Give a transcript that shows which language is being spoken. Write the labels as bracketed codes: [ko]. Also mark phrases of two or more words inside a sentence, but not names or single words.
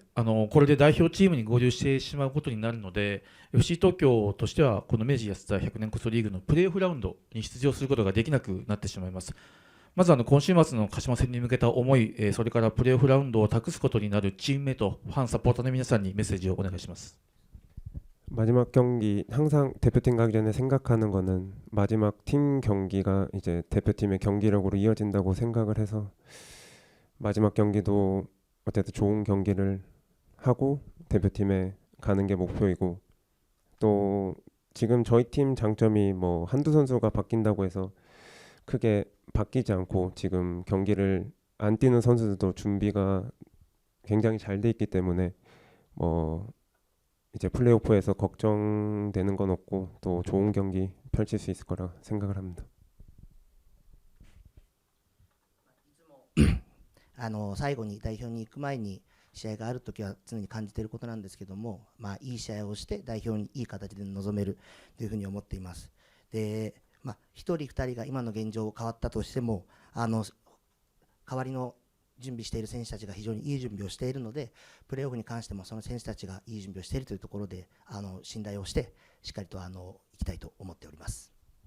[ja] これで代表チームに合流してしまうことになるので、FC 東京としてはこの明治安田100年こそリーグのプレーオフラウンドに出場することができなくなってしまいます。まず今週末の鹿島戦に向けた思い、それからプレーオフラウンドを託すことになるチームメイト、ファン、サポーターの皆さんにメッセージをお願いします。 [ko] 마지막 경기 항상 대표팀 가기 전에 생각하는 거는 마지막 팀 경기가 이제 대표팀의 경기력으로 이어진다고 생각을 해서 마지막 경기도 어쨌든 좋은 경기를 하고 대표팀에 가는 게 목표이고, 또 지금 저희 팀 장점이 뭐 한두 선수가 바뀐다고 해서 크게 바뀌지 않고 지금 경기를 안 뛰는 선수들도 준비가 굉장히 잘 돼 있기 때문에 뭐 이제 플레이오프에서 걱정되는 건 없고 또 좋은 경기 펼칠 수 있을 거라 생각을 합니다. [ja] 最後に代表に行く前に試合があるときは常に感じていることなんですけども、いい試合をして代表にいい形で臨めるというふうに思っています。で、1人2人が今の現状変わったとしても、代わりの準備している選手たちが非常にいい準備をしているので、プレーオフに関してもその選手たちがいい準備をしているというところで信頼をしてしっかりといきたいと思っております。